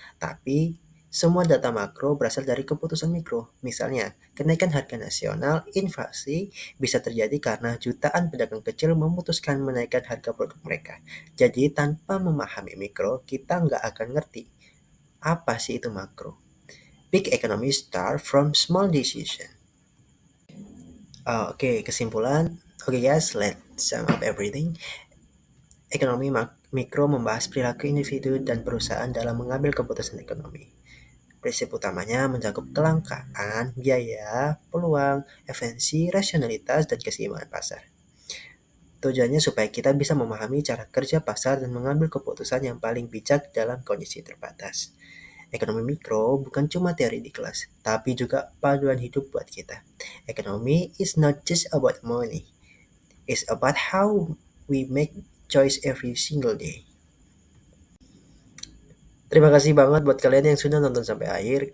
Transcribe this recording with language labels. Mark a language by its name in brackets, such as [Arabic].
[Indonesian] Tapi semua data makro berasal dari keputusan mikro. Misalnya, kenaikan harga nasional, inflasi bisa terjadi karena jutaan pedagang kecil memutuskan menaikkan harga produk mereka. Jadi tanpa memahami mikro, kita nggak akan ngerti apa sih itu makro. [English] Big economy start from small decision. [Indonesian] Oke, kesimpulan. [English] Oke guys, let's sum up everything. [Indonesian] Ekonomi mikro membahas perilaku individu dan perusahaan dalam mengambil keputusan ekonomi. Prinsip utamanya mencakup kelangkaan, biaya, peluang, efisiensi, rasionalitas, dan keseimbangan pasar. Tujuannya supaya kita bisa memahami cara kerja pasar dan mengambil keputusan yang paling bijak dalam kondisi terbatas. Ekonomi mikro bukan cuma teori di kelas, tapi juga paduan hidup buat kita. [English] Ekonomi is not just about money. It's about how we make choice every single day. [Indonesian] Terima kasih banget buat kalian yang sudah nonton sampai akhir.